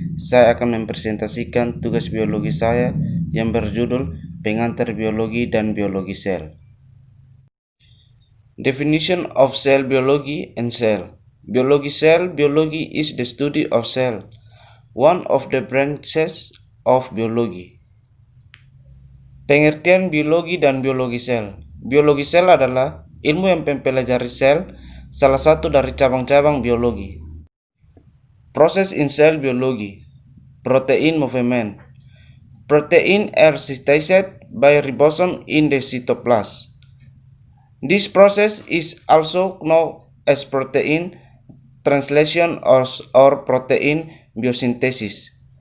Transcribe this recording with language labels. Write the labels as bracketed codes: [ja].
[id] Saya akan mempresentasikan tugas biologi saya yang berjudul Pengantar Biologi dan Biologi Sel. [en] Definition of cell biology and cell. Biology is the study of cell, one of the branches of biology. [id] Pengertian biologi dan biologi sel. Biologi sel adalah ilmu yang mempelajari sel, salah satu dari cabang-cabang biologi. [en] Proses in cell biology. Protein movement. Protein are synthesized by ribosome in the cytoplasm. This process is also known as protein translation or protein biosynthesis.